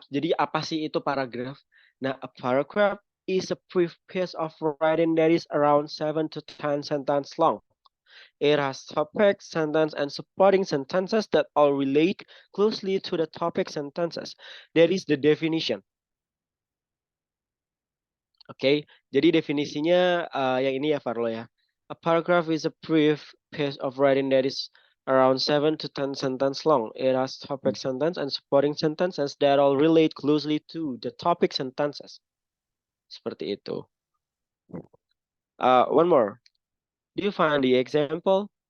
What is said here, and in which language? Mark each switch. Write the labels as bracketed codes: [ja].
[id] Jadi apa sih itu paragraf? Nah, [en] a paragraph is a brief piece of writing that is around 7 to 10 sentence long. It has topic, sentence, and supporting sentences that all relate closely to the topic sentences. That is the definition. [id] Oke, jadi definisinya yang ini ya Farlo ya. [en] A paragraph is a brief piece of writing that is around 7 to 10 sentence long. It has topic sentence and supporting sentences that all relate closely to the topic sentences. [id] Seperti itu. [en] One more. Do you find the example?